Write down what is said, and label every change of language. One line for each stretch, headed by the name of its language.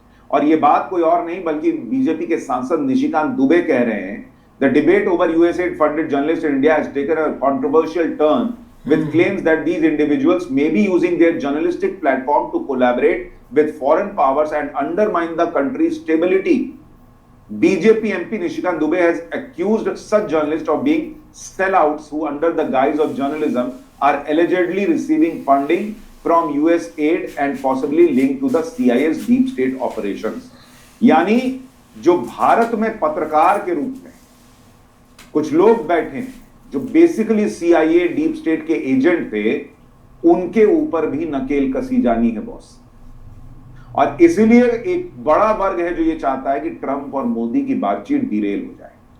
Hindi: और यह बात कोई और नहीं बल्कि बीजेपी के सांसद निशिकांत दुबे कह रहे हैं,
English: The debate over USAID funded journalist in India has taken a controversial turn with claims that these individuals may be using their journalistic platform to collaborate with foreign powers and undermine the country's stability. BJP MP Nishikant Dubey has accused such journalists of being sellouts who, under the guise of journalism, are allegedly receiving funding from US aid and possibly linked to the CIA's deep state operations.
Hindi: यानी जो भारत में पत्रकार के रूप में कुछ लोग बैठे हैं जो बेसिकली CIA डीप स्टेट के एजेंट थे, उनके ऊपर भी नकेल कसी जानी है बॉस। और इसीलिए एक बड़ा वर्ग है जो ये चाहता है कि ट्रंप और मोदी की बातचीत डिरेल हो जाए।